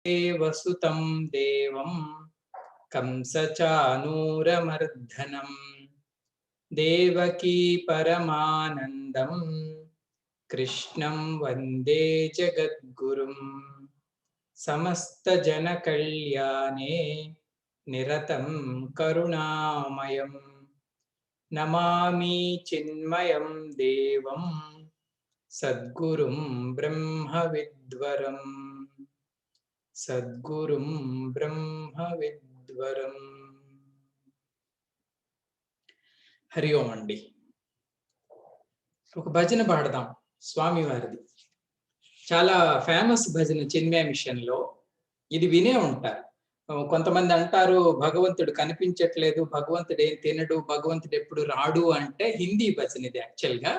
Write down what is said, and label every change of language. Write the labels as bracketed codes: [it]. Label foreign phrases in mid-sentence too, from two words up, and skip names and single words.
[sa] वसुतं देवं कंसचानूरमर्दनं देवकी परमानन्दं कृष्णं वन्दे जगद्गुरुं समस्तजनकल्याणे निरतं करुणामयं नमामि चिन्मयं देवं सद्गुरुं ब्रह्मविद्वरम् सद्गुरुं ब्रह्मविद्वरम्. [te] హరి ఓం అండి. ఒక భజన పాడదాం స్వామి వారిది. చాలా ఫేమస్ భజన చిన్మయ మిషన్ లో. ఇది వినే ఉంటారు. కొంతమంది అంటారు భగవంతుడు కనిపించట్లేదు, భగవంతుడు ఏం తినడు, భగవంతుడు ఎప్పుడు రాడు అంటే హిందీ భజన ఇది యాక్చువల్ గా.